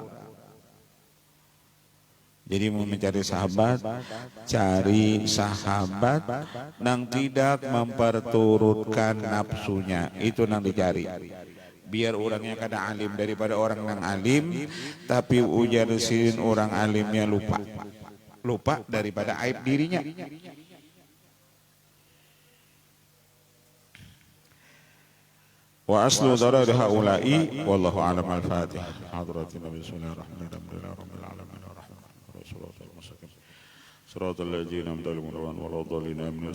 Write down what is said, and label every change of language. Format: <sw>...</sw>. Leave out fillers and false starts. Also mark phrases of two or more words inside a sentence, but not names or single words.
<bjn>Jadi mau mencari sahabat, cari sahabat yang tidak memperturutkan nafsunya, itu yang dicari. Biar orangnya kada alim daripada orang yang alim, tapi ujar Sidin orang alimnya lupa daripada aib dirinya.</bjn> <ar>وأصل ضرر هؤلاء والله أعلم.</ar> <bjn>al-Fatihah.</bjn> <ar>حضرة النبي صلى الله عليه وسلم. صراط الذين أنعمت عليهم غير المغضوب عليهم ولا الضالين.</ar>